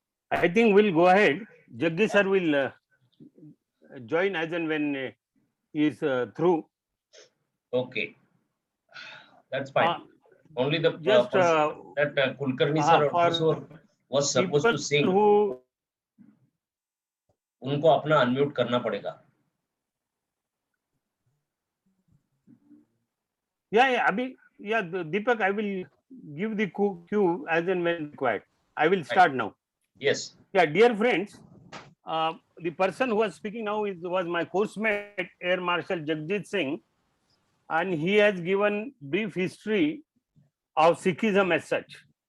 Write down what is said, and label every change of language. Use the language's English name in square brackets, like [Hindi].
[English] I think we'll go ahead. Jaggi sir will join as and when he is through. Okay, that's fine. Only the Just that Kulkarni sir also was supposed to sing. Who [Hindi] उनको अपना unmute करना पड़ेगा. [English] Yeah, Deepak, I will give the cue as and when required. I will start now. Yes. Yeah, dear friends, the person who was speaking now was my course mate, Air Marshal Jagjit Singh, and he has given brief history of Sikhism as such.